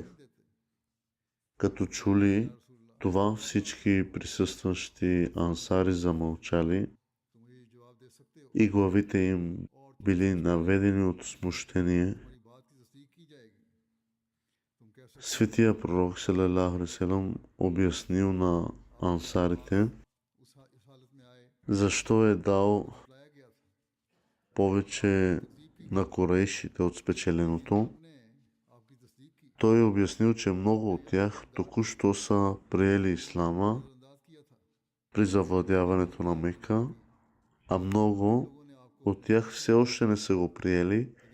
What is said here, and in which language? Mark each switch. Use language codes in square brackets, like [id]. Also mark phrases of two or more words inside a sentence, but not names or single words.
[bg] Като чули това, всички присъстващи ансари замълчали и главите им били наведени от смущение. Светия пророк [ar] صلى الله عليه وسلم [bg] обяснил на ансарите защо е дал повече на корейшите от спечеленото. Той е обяснил, че много от тях току-що са приели ислама при завладяването на Мека, а много от тях все още не са го приели.